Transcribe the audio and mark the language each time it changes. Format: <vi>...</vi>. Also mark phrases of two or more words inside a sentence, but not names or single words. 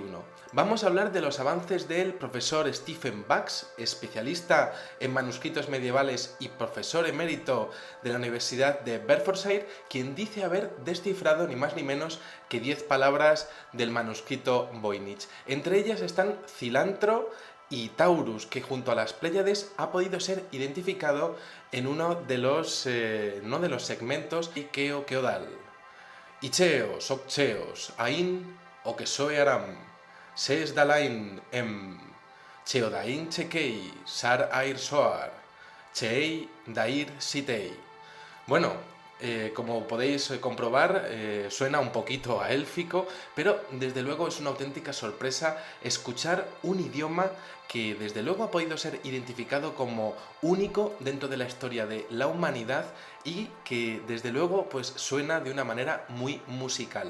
<es>Vamos a hablar de los avances del profesor Stephen Bax, especialista en manuscritos medievales y profesor emérito de la Universidad de Bedfordshire, quien dice haber descifrado ni más ni menos que 10 palabras del manuscrito Voynich. Entre ellas están cilantro y Taurus, que junto a las Pléyades ha podido ser identificado en uno de los segmentos de Keodal. Icheos, Okcheos, Ain, Okesoe Aram, Ses Dalain Em, Cheodain Chekei, Sar Air Soar, Chei Dair Sitei. Bueno, como podéis comprobar, suena un poquito a élfico, pero desde luego es una auténtica sorpresa escuchar un idioma que desde luego ha podido ser identificado como único dentro de la historia de la humanidad y que desde luego pues suena de una manera muy musical.</es>